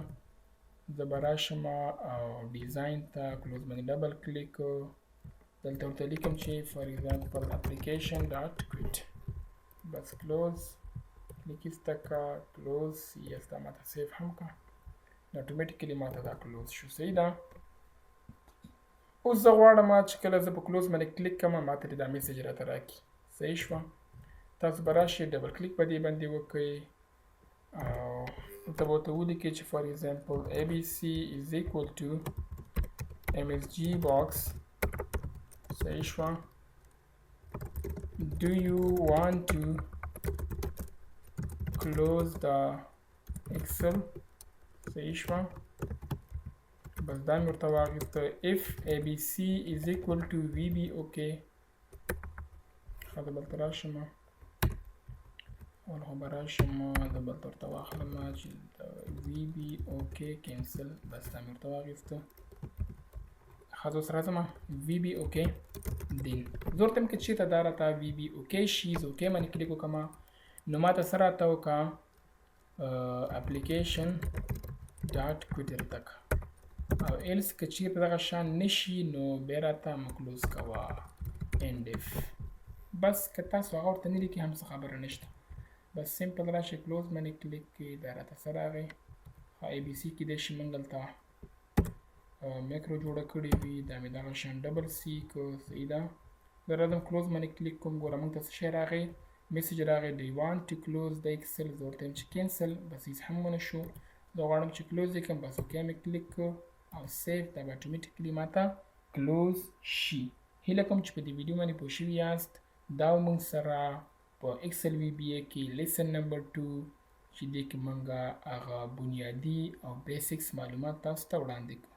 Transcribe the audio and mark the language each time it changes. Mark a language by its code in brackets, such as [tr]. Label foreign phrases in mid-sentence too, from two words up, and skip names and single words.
[ps] زه به راشم او ډیزاین ته کلوز باندې [en] double click, [ps] دلته ورته لیکم چې [en] for example application dot quit, [ps] بس [en] close click [ps] ایسته کا، [en] close yes [ps] دا ماته سیف هم کا، اتوماتیکلی ماته دا کلوز شو. صحیح ده. اوس زه غواړم چې کله زه په کلوز باندې کلیک کوم ماته دا میسج راته راکړي. صحیح شوه. تاسو به راشئ [en] double click [ps] په دې باندې وکړئ او ته به ورته ولیکئ چې [en] for example ABC is equal to MSG box. [ps] صحیح شوه. [en] Do you want to close the Excel؟ [ps] صحیح شوه. بس دا مې ورته واخیسته. [en] if ABC is equal to VB okay. [ps] ښه زه بلته راشم اول خو به راشم زه بلته ورته واخلم چې [en] VB okay cancel. [ps] بس دا مې ورته واخیسته. ښه زه اوس راځم [en] VB okay then. [ps] زه ورته یم که چېرته دا راته [en] VB okay [ps] شي زه okay باندې کلیک وکړم نو ماته څه راته وکړه [en] application dot quit [ps] راته که، او ایلس که چېرته دغه شان نشي نو بیا راته کلوز کوه [en] end if. [ps] بس که تاسو هغه ورته نه لیکي هم څه خبره نشته. بس سمپل راشئ کلوز باندې کلیک کړئ دا راته څه راغی. ABC کیدای شي موږ دلته میکرو جوړه کړې وي، دا مې دغه شان ډبل سی که. صحیح ده. زه راځم کلوز باندې کلیک کوم. ګوره موږ ته څه شی راغی، میسج راغی [en] do you want to close the Excel. [ps] زه ورته یم چې کینسل. بس هیڅ هم ونه شو. زه غواړم چې کلوز یې کړم. بس اوکې مې کلیک کړ او سیف. دا به اتوماتیکلی ماته کلوز شي. هیله کوم چې په دې ویډیو باندې پوه شوي یاست. دا موږ سره په Excel VBA کې [en] lesson number [ps] 2 چې دې کې موږ هغه بنیادي او بیسکس معلومات تاسو ته وړاندې کړو.